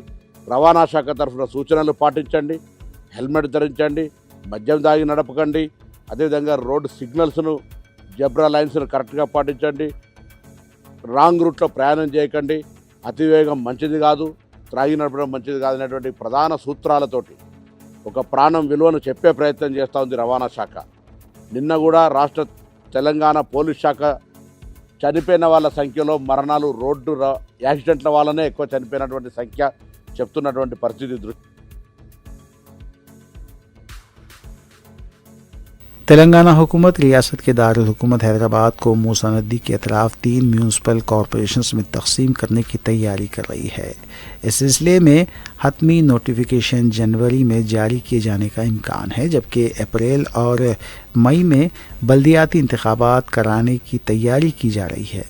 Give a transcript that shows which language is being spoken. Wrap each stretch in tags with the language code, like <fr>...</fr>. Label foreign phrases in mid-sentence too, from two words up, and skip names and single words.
<te>రవాణా శాఖ తరఫున సూచనలు పాటించండి, హెల్మెట్ ధరించండి, మద్యం దాగి నడపకండి, అదేవిధంగా</te> <en>road signals, zebra lines correctly</en> <te>పాటించండి,</te> <en>wrong route</en> <te>ప్రయాణం చేయకండి, అతివేగం మంచిది కాదు, త్రాగి నడపడం మంచిది కాదు అనేటువంటి ప్రధాన సూత్రాలతోటి ఒక ప్రాణం విలువను చెప్పే ప్రయత్నం చేస్తూ ఉంది రవాణా శాఖ। నిన్న కూడా రాష్ట్ర తెలంగాణ పోలీస్ శాఖ చనిపోయిన వాళ్ళ సంఖ్యలో మరణాలు</te> <en>road accidents</en> <te>వల్లనే ఎక్కువ చనిపోయినటువంటి సంఖ్య చెప్తున్నటువంటి పరిస్థితి దృష్టి।</te> <ur>تلنگانہ حکومت ریاست کے دارالحکومت حیدرآباد کو موسیٰ ندی کے اطراف 3</ur> <en>municipal corporations</en> <ur>میں تقسیم کرنے کی تیاری کر رہی ہے۔ اس سلسلے میں حتمی نوٹیفیکیشن جنوری میں جاری کیے جانے کا امکان ہے، جبکہ اپریل اور مئی میں بلدیاتی انتخابات کرانے کی تیاری کی جا رہی ہے۔</ur>